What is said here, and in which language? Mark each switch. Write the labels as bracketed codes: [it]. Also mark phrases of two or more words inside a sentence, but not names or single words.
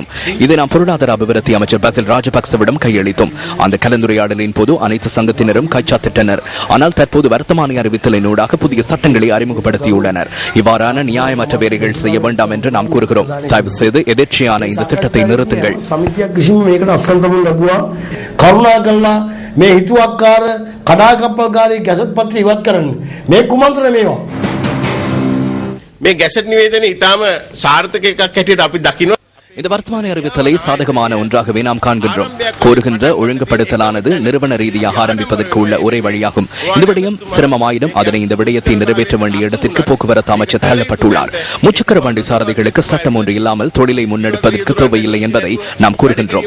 [ta] இதை நாம் பொருளாதார அபிவிருத்தி அமைச்சர் பசில் ராஜபக்சவிடம் கையளித்தோம். அந்த கலந்துரையாடலின் போது அனைத்து சங்கத்தினரும் கைச்சாத்திட்டனர். ஆனால் தற்போது வர்த்தமானி அறிவித்தலினூடாக புதிய சட்டங்களை அறிமுகப்படுத்தியுள்ளனர். இவ்வாறான நியாயமற்ற வேலைகள் செய்ய வேண்டாம் என்று நாம் கூறுகிறோம். தயவு செய்து எதிர்ச்சியான இந்த திட்டத்தை நிறுத்துங்கள். [si] මේ හිතුවක්කාර කඩාකප්පල්කාරී ගැසට් පත්‍ර ඉවත් කරන්න මේ කුමන්ත්‍රණය මේවා මේ ගැසට් නිවේදනය ඉතාම සාර්ථක එකක් හැටියට අපි දකිනවා. [ta] இந்த வர்த்தமானி அறிவித்தலை சாதகமான ஒன்றாகவே நாம் காண்கின்றோம். கோருகின்ற ஒழுங்குபடுத்தலானது நிறுவன ரீதியாக ஆரம்பிப்பதற்கு உள்ள ஒரே வழியாகும். இந்த விடயம் சிரமமாயினும் அதனை இந்த விடயத்தை நிறைவேற்ற வேண்டிய இடத்திற்கு போக்குவரத்து அமைச்சர் தள்ளப்பட்டுள்ளார். முச்சக்கர வண்டி சாரதிகளுக்கு சட்டம் ஒன்று இல்லாமல் தொழிலை முன்னெடுப்பதற்கு தேவையில்லை என்பதை நாம் கூறுகின்றோம்.